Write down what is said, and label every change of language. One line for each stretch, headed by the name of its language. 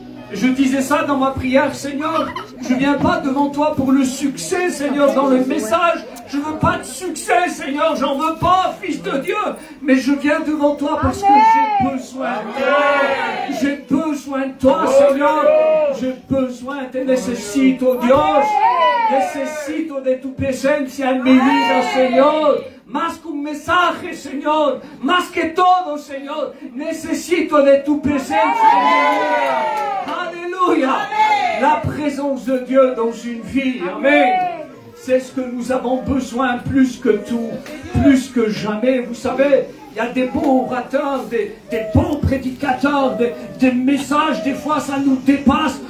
French: Je disais ça dans ma prière, Seigneur, je ne viens pas devant toi pour le succès, Seigneur, dans le message. Je ne veux pas de succès, Seigneur, j'en veux pas, Fils de Dieu. Mais je viens devant toi parce que j'ai besoin de toi. J'ai besoin de toi, Seigneur. J'ai besoin,
Spanish: te necesito, Dios. Necesito de tu presencia en mi vida, Señor. Más que un mensaje, Señor. Más que todo, Señor. Necesito de tu presencia en mi vida.
French: Alléluia. La présence de Dieu dans une vie. Amen. C'est ce que nous avons besoin plus que tout, plus que jamais. Vous savez, il y a des bons orateurs, des bons prédicateurs, des messages, des fois ça nous dépasse.